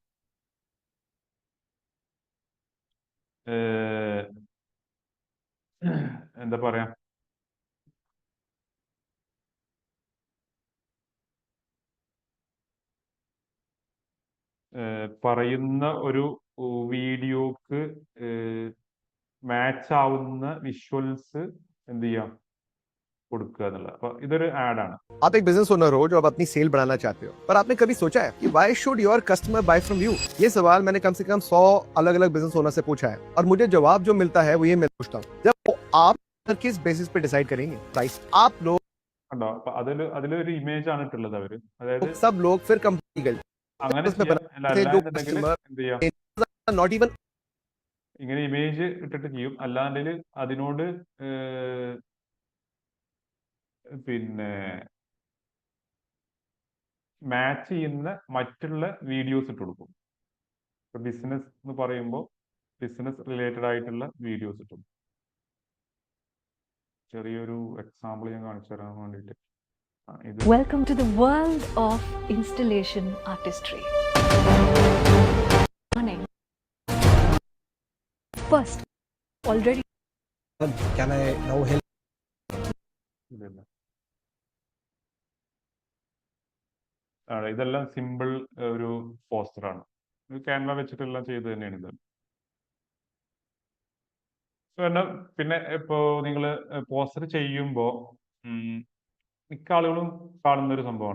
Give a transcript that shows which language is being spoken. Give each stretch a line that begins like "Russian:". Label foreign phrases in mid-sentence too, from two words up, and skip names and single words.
Malayalam: എന്താ പറയാ, പറയുന്ന ഒരു വീഡിയോക്ക് മാച്ച് ആവുന്ന വിഷ്വൽസ് എന്ത് ചെയ്യാം, കൊടുക്കുക എന്നുള്ളത്. അപ്പൊ ഇതൊരു ആഡാണ്.
Hindi: आप एक
English: business owner
Hindi: हो जो अब अपनी सेल बढ़ाना चाहते हो, पर आपने कभी सोचा है कि
English: why should your customer buy from you?
Hindi: ये सवाल मैंने कम से कम 100 अलग अलग
English: business owner
Hindi: से पूछा है, और मुझे जवाब जो मिलता है वो ये मैं पूछता हूँ, जब आप किस बेसिस पे डिसाइड करेंगे प्राइस? आप लोग
Malayalam: കണ്ടോ, അപ്പൊ അതിലൊരു ഇമേജ് ആണ് ഇട്ടുള്ളത് അവര്. അതായത്
Hindi: सब लोग फिर कंपनी गए
Malayalam: അങ്ങനെ ചെയ്യാം. അല്ലാന്നുണ്ടെങ്കിൽ എന്ത് ചെയ്യാം,
English: not even
Malayalam: ഇങ്ങനെ ഇമേജ് ഇട്ടിട്ട് ചെയ്യും. അല്ലാണ്ടിൽ അതിനോട് പിന്നെ മാച്ച് ചെയ്യുന്ന മറ്റുള്ള വീഡിയോസ് ഇട്ട് കൊടുക്കും. ഇപ്പൊ ബിസിനസ് എന്ന് പറയുമ്പോൾ
English: business related
Malayalam: ആയിട്ടുള്ള വീഡിയോസ് ഇട്ടു. ചെറിയൊരു എക്സാമ്പിൾ ഞാൻ കാണിച്ചു തരാൻ വേണ്ടിയിട്ട്. ഇത്
English: Welcome to the world of installation artistry. Morning. First, already Can I now help?
Malayalam: ഇതല്ല. ഇതെല്ലാം സിമ്പിൾ ഒരു പോസ്റ്ററാണ്. ക്യാൻവ വെച്ചിട്ടെല്ലാം ചെയ്ത് തന്നെയാണ് ഇത്. പിന്നെ ഇപ്പോ നിങ്ങൾ പോസ്റ്റർ ചെയ്യുമ്പോൾ മിക്ക ആളുകളും കാണുന്ന ഒരു സംഭവമാണ്.